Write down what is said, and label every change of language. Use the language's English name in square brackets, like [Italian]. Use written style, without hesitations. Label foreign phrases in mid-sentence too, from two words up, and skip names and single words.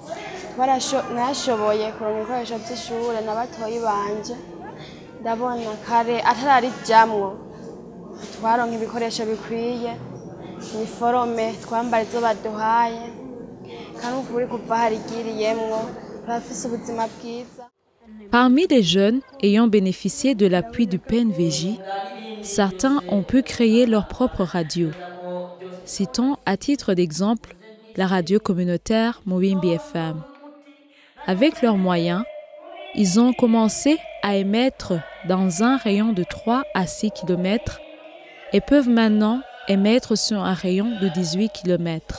[Rundi] Nashoboye kuronka ibikoresho by'ishure n'abatoyi banje. Ndabona kare atarari jamwo twaronka ibikoresho bikwiye, uniforme twambara izo baduhaye kandi ukuri kuva harigiriyemwo turafise ubuzima bwiza. [French] Parmi les jeunes ayant bénéficié de l'appui du PNVJ, certains ont pu créer leur propre radio. Citons à titre d'exemple la radio communautaire Muvimbi FM. Avec leurs moyens, ils ont commencé à émettre dans un rayon de 3 à 6 km et peuvent maintenant émettre sur un rayon de 18 km.